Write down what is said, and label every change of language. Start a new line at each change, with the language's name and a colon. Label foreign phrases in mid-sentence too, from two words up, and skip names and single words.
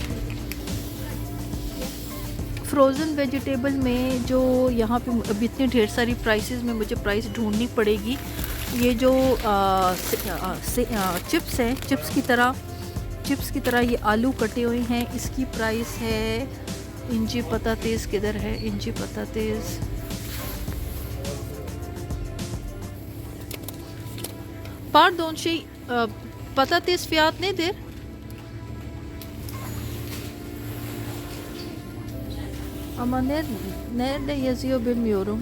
English: frozen vegetable
Hindi: में जो यहाँ पे अभी इतनी ढेर सारी प्राइसेस में मुझे प्राइस ढूंढनी पड़ेगी। ये जो चिप्स हैं, चिप्स की तरह ये आलू कटे हुए हैं, इसकी प्राइस है इंची पतातेज़ किधर है, इंची पतातेज़
Turkish: Pardon patates fiyat nedir? Ama nerede yazıyor bilmiyorum.